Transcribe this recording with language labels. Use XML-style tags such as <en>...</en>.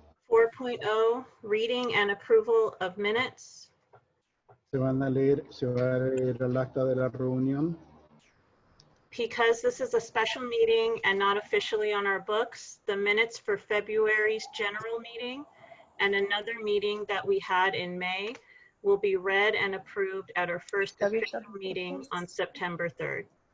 <en>4.0, reading and approval of minutes.</en> <es>Se va a leer el acta de la reunión.</es> <en>Because this is a special meeting and not officially on our books, the minutes for February's general meeting and another meeting that we had in May will be read and approved at our first official meeting on September 3rd.</en>